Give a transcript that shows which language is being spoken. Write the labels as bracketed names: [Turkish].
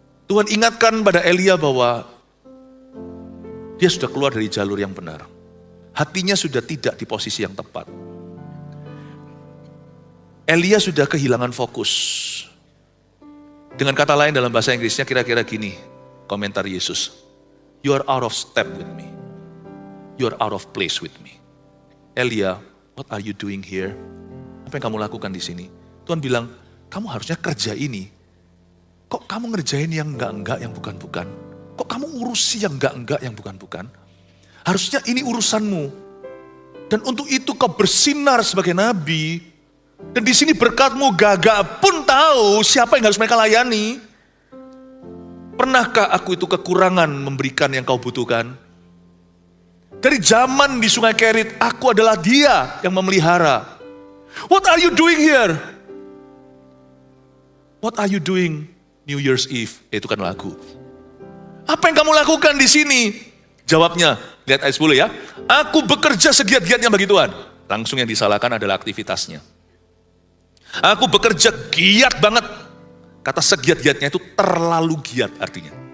[Indonesian] Tuhan ingatkan pada Elia bahwa dia sudah keluar dari jalur yang benar. Hatinya sudah tidak di posisi yang tepat. Elia sudah kehilangan fokus. Dengan kata lain dalam bahasa Inggrisnya kira-kira gini, komentar Yesus. [English] You are out of step with me. You are out of place with me. Elia, what are you doing here? [Indonesian] Apa yang kamu lakukan di sini? Tuhan bilang, kamu harusnya kerja ini. Kok kamu ngerjain yang enggak-enggak, yang bukan-bukan? Kok kamu urusi yang enggak-enggak, yang bukan-bukan? Harusnya ini urusanmu. Dan untuk itu kau bersinar sebagai nabi. Dan di sini berkatmu gagak pun tahu siapa yang harus mereka layani. Pernahkah aku itu kekurangan memberikan yang kau butuhkan? Dari zaman di Sungai Kerit, aku adalah dia yang memelihara. [English] What are you doing here? What are you doing New Year's Eve? [Indonesian] Itu kan lagu. Apa yang kamu lakukan di sini? Jawabnya, lihat ayat 10 ya. Aku bekerja segiat-giatnya bagi Tuhan. Langsung yang disalahkan adalah aktivitasnya. Aku bekerja giat banget. Kata segiat-giatnya itu terlalu giat artinya.